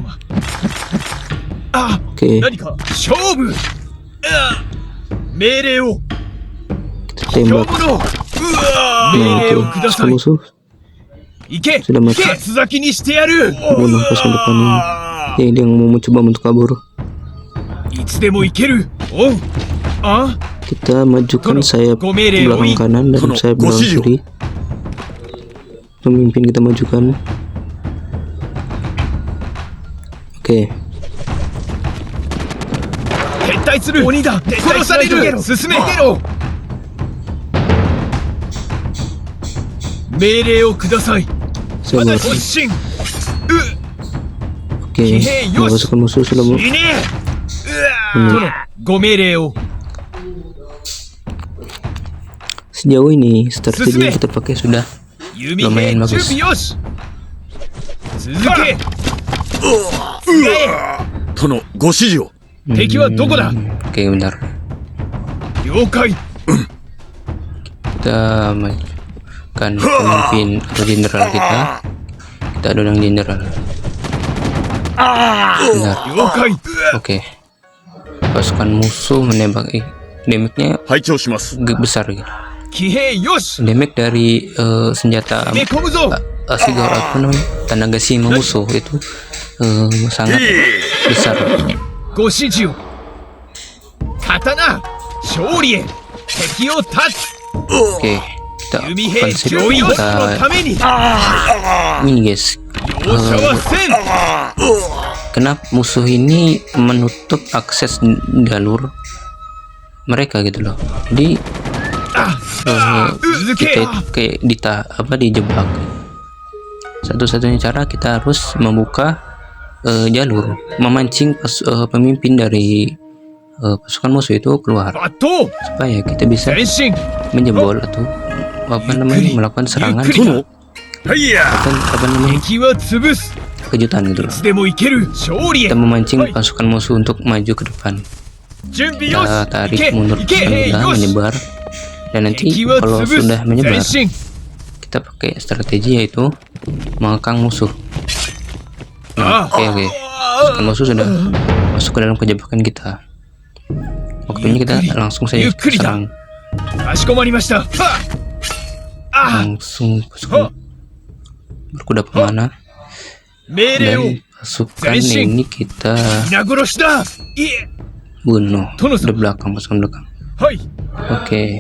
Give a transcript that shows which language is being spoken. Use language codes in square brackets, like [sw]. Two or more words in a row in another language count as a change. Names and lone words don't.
[id] Oke, kita tembak. Nah, pasukan musuh sudah mati. Bunuh pasukan depan ini. Ya, dia mau mencoba untuk kabur. [ja] いつでも行ける。おう。あ、 [id] Kita majukan sayap belakang kanan dan sayap belakang kiri. Pemimpin kita majukan. Oke. [ja] 撤退する。鬼だ。殺される。進め。逃げろ。命令をください。 [id] Sabar. [ja] 突進。 [id] Oke. Pasukan musuh sudah [ja] 死ね。殿、ご命令を。 [id] Sejauh ini strategi yang kita pakai sudah [ja] 弓 [id] lumayan [ja] 兵準 [id] bagus. [ja] 備よし。続け。使え。殿、ご指示を。敵はどこだ。 [id] Oke, bentar. [ja] 了解。 [id] Kita majukan pemimpin atau jenderal kita. Kita dorong jenderal. Benar. [ja] 了解。 [id] Oke. Pasukan musuh menembak. Damage-nya [ja] 拝聴します。 [id] besar gitu. [ja] 騎兵よし。 [id] Damage dari senjata [ja] め込むぞ。 [id] Sigil apa namanya? Tenaga sima musuh itu sangat besar. [ja] ご指示を。刀。勝利へ。敵を断つ。 [id] Oke, kita [ja] 弓兵 [id] offensive, [ja] 準備よしの [id] kita [ja] ために。 [id] ini guys. [ja] 容赦はせん。 [id] Kenapa musuh ini menutup akses jalur mereka gitu loh. Jadi [ja] 続け。 [id] kita kayak dijebak. Satu-satunya cara kita harus membuka jalur, memancing pemimpin dari pasukan musuh itu keluar [ja] 抜刀。 [id] supaya kita bisa [ja] 前進。 [id] menjebol atau melakukan serangan [ja] ゆっくり。はいや。敵は潰す。 [id] kejutan gitu い loh. [ja] つでも行ける。勝利へ [id] Kita。memancing pasukan musuh untuk maju ke depan. [ja] 準備よし。 [id] Kita tarik [ja] 行け。 [id] mundur [ja] 行け。 [id] pasukan [ja] 兵 [id] kita [ja] よし。 [id] menyebar dan nanti [ja] 敵は [id] kalau [ja] 潰す。 [id] sudah menyebar [ja] 前進。 [id] kita pakai strategi yaitu mengekang musuh. Nah, oke. Pasukan musuh sudah masuk ke dalam kejebakan kita. Waktunya kita langsung saja serang. [ja] かしこまりました。はっ。あ、 [id] Langsung pasukan berkuda pemanah [ja] 命令を。 [id] dan pasukan ini kita [ja] 皆殺しだ。いえ。 [id] bunuh Tono dari belakang, pasukan belakang. [ja] はい。 [id] Oke.